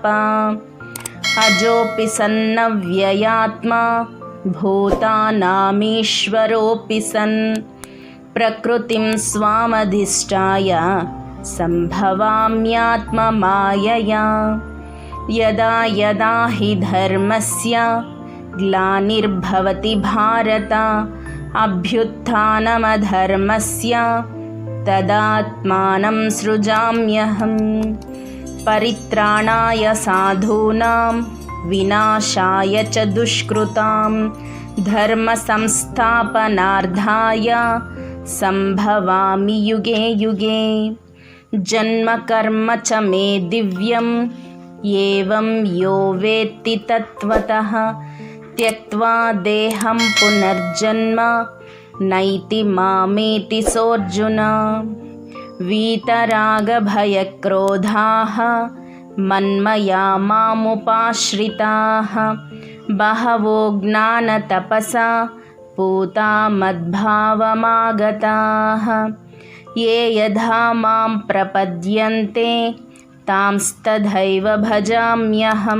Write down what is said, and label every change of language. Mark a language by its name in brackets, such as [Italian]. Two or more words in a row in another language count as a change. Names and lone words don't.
[Sanskrit] అజోపి సన్నవ్యయాత్మా భూతానామీశ్వరోపి సన్ ప్రకృతిం స్వామధిష్టాయ సంభవామ్యాత్మ మాయయా. యదా యదా హి ధర్మస్య గ్లానిర్భవతి భారత అభ్యుత్థానమధర్మస్య తదాత్మానం సృజామ్యహం. పరిత్రాణాయ సాధూనాం వినాశాయ చ దుష్కృతాం ధర్మ సంస్థాపనార్థాయ సంభవామి యుగే యుగే. జన్మ కర్మ చ మే దివ్యం ఏవం యో వేత్తి తత్వతః త్యక్త్వా దేహం పునర్జన్మ నైతి మామేతి సోర్జున. వీతరాగభయక్రోధాః మన్మయా మాముపాశ్రితాః బహవో జ్ఞానతపసా పూతా మద్భావమాగతాః. ఏ యథా మాం ప్రపద్యంతే తాంస్తథైవ భజామ్యహం.